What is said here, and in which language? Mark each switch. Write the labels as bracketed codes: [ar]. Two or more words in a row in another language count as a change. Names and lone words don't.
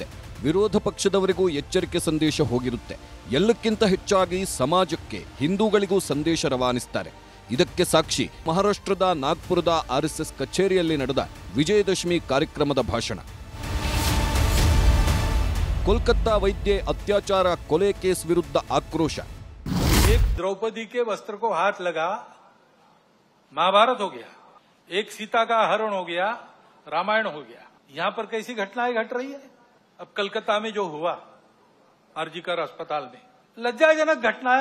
[kn] ವಿರೋಧ ಪಕ್ಷದವರಿಗೂ ಎಚ್ಚರಿಕೆ ಸಂದೇಶ ಹೋಗಿರುತ್ತೆ. ಎಲ್ಲಕ್ಕಿಂತ ಹೆಚ್ಚಾಗಿ ಸಮಾಜಕ್ಕೆ, ಹಿಂದೂಗಳಿಗೂ ಸಂದೇಶ ರವಾನಿಸ್ತಾರೆ. ಇದಕ್ಕೆ ಸಾಕ್ಷಿ ಮಹಾರಾಷ್ಟ್ರದ ನಾಗ್ಪುರದ ಆರ್ಎಸ್ಎಸ್ ಕಚೇರಿಯಲ್ಲಿ ನಡೆದ ವಿಜಯದಶಮಿ ಕಾರ್ಯಕ್ರಮದ ಭಾಷಣ. ಕೋಲ್ಕತ್ತಾ ವೈದ್ಯೆ ಅತ್ಯಾಚಾರ ಕೊಲೆ ಕೇಸ್ ವಿರುದ್ಧ ಆಕ್ರೋಶ. [hi] एक द्रौपदी के वस्त्र को हाथ लगा, महाभारत हो गया. एक सीता का हरण हो गया, रामायण हो गया. यहां पर कैसी घटनाएं घट रही है. अब कलकत्ता में जो हुआ आरजीकर अस्पताल में, लज्जाजनक घटना है.